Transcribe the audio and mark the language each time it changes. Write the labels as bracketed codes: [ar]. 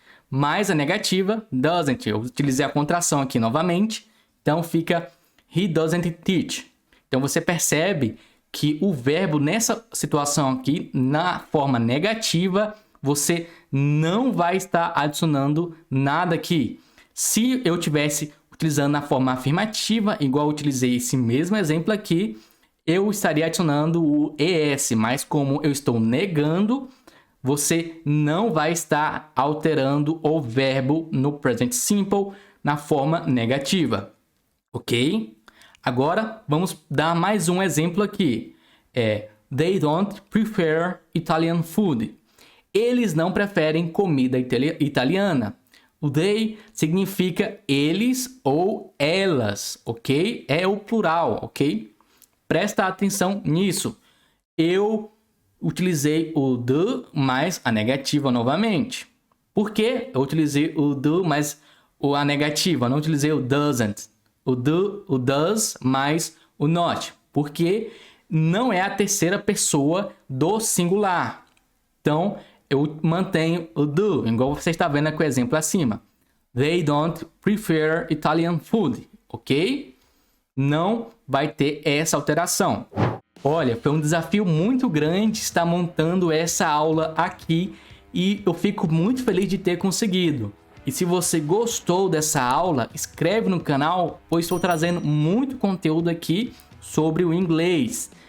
[pt] Mais a negativa, doesn't. Eu utilizei a contração aqui novamente. Então, fica [en] he doesn't teach. [pt] Então, você percebe que o verbo nessa situação aqui, na forma negativa, você não vai estar adicionando nada aqui. Se eu tivesse utilizando na forma afirmativa, igual eu utilizei esse mesmo exemplo aqui, eu estaria adicionando o ES, mas como eu estou negando, você não vai estar alterando o verbo no Present Simple na forma negativa, ok? Agora, vamos dar mais um exemplo aqui. [en] They don't prefer Italian food. [pt] Eles não preferem comida italiana. O they significa eles ou elas, ok? É o plural, ok? Presta atenção nisso. Eu utilizei o do mais a negativa novamente. Por que eu utilizei o do mais a negativa? Não utilizei o doesn't. O do, o does mais o not. Porque não é a terceira pessoa do singular. Então, eu mantenho o do, igual você está vendo aqui o exemplo acima. [en] They don't prefer Italian food, ok? [pt] Não vai ter essa alteração. Olha, foi um desafio muito grande estar montando essa aula aqui e eu fico muito feliz de ter conseguido. E se você gostou dessa aula, inscreve no canal, pois estou trazendo muito conteúdo aqui sobre o inglês.